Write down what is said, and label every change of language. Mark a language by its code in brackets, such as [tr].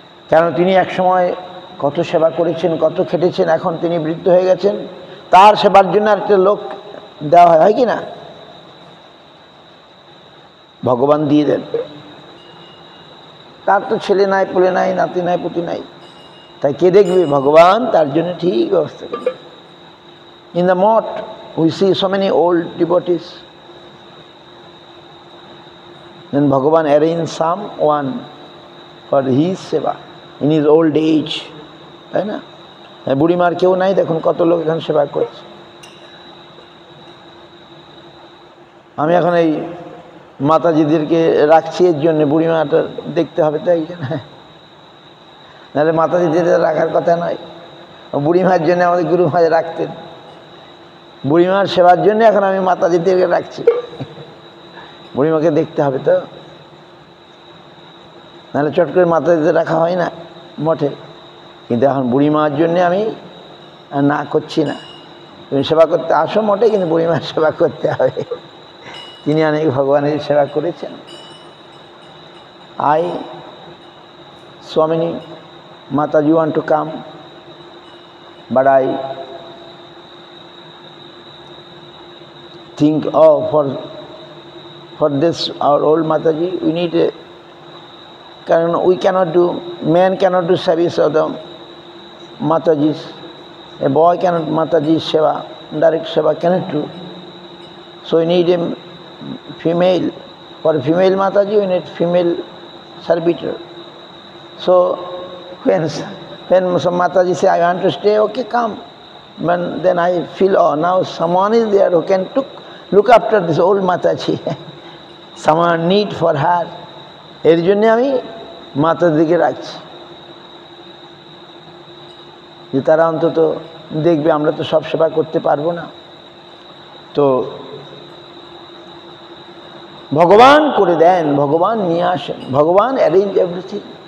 [bn] কেন তিনি একসময় কত সেবা করেছেন, কত খেটেছেন, এখন তিনি বৃদ্ধ হয়ে গেছেন, তার সেবার জন্য আরেকটা লোক দেওয়া হয়, হয় কি না? ভগবান দিয়ে দেন। তার তো ছেলে নাই, পুলে নাই, নাতি নাই, পুতি নাই, তাই কে দেখবে? ভগবান তার জন্য ঠিক ব্যবস্থা করবে। [en] in the math we see so many old devotees, then Bhagavan arranged someone for his seva in his old age, [bn] তাই না? বুড়িমার কেউ নাই, দেখুন কত লোক এখানে সেবা করছে। আমি এখন এই মাতাজিদেরকে রাখছি এর জন্য, বুড়িমাটা দেখতে হবে তাই, নাহলে মাতাজিদের রাখার কথা নয়। বুড়িমার জন্য আমাদের গুরু মহারাজ রাখতেন, বুড়িমার সেবার জন্য এখন আমি মাতাজিদেরকে রাখছি। বুড়িমাকে দেখতে হবে তো, নাহলে চট করে মাতাজিদের রাখা হয় না মঠে। কিন্তু এখন বুড়িমার জন্যে আমি না করছি না, তুমি সেবা করতে আসো মঠে, কিন্তু বুড়িমার সেবা করতে হবে। তিনি অনেক ভগবানের সেবা করেছেন। [en] I, so many Mataji want to come, but I think, oh, for this our old Mataji we need a, we cannot do, man cannot do service of the Matajis, a boy cannot Mataji seva, direct seva cannot do, so we need a female. For female Mataji we need female servitor. So when some Mataji say I want to stay, okay, come. But then I feel, oh, now someone is there who can look after this old Mataji. Someone need for her. [bn] এর জন্য আমি মাতাজিকে রাখছি, যে তারা অন্তত দেখবে। আমরা তো সব সেবা করতে পারবো না, তো ভগবান করে দেন, ভগবান নিয়ে আসেন, ভগবান [en] Arrange everything.